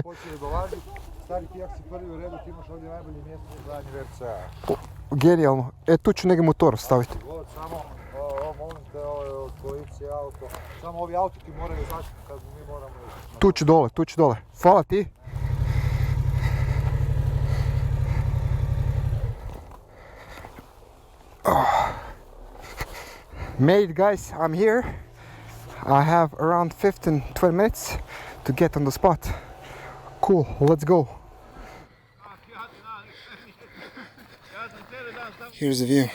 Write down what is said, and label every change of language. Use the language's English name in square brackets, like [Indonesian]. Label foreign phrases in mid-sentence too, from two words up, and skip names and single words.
[Croatian] počeli dolaziti. Stari, ti jak si prvi u redu, ti imaš ovdje najbolje mjesto za zadnji WRC-a. Genijalno. Tu ću negdje motor staviti. Samo, molim te, od policije auto. Samo ovi auto ti moraju izaći kad mi moramo ići. Tu ću dole. Hvala ti. [English] Made it, guys, I'm here. I have around 15-20 minutes to get on the spot. Cool, let's go. Here's the view.